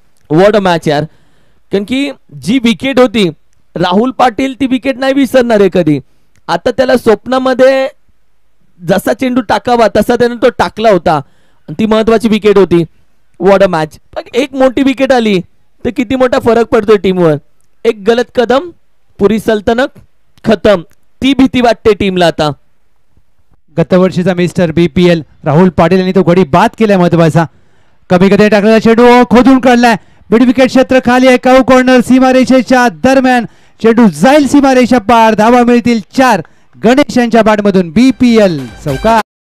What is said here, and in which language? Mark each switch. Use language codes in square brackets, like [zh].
[en] what a match [mr] यार. कारण की जी विकेट होती, राहुल पाटील ती विकेट नाही विसरणार आहे कधी. आता त्याला स्वप्नामध्ये जसा चेंडू टाकावा तसा त्याने तो टाकला होता, आणि ती महत्वाची विकेट होती. [en] What a match. [mr] एक मोठी विकेट आली तर किती मोठा फरक पडतोय टीमवर. [hi] एक गलत कदम, पुरी सल्तनत खतम. [mr] ती भीती वाटते टीमला आता. गतवर्षीचा मिस्टर बीपीएल राहुल पाटील यांनी तो गडी बाद केलाय. महत्वाचा कमी गती टाकलेला चेंडू खोदून काढलाय. मिड विकेट क्षेत्र खाली आहे. काऊ कॉर्नर सीमारेषेच्या दरम्यान. चेंडू जाईल सीमारेषा पार. धावा मिळतील 4. गणेश यांच्या बॅटमधून बीपीएल चौकार.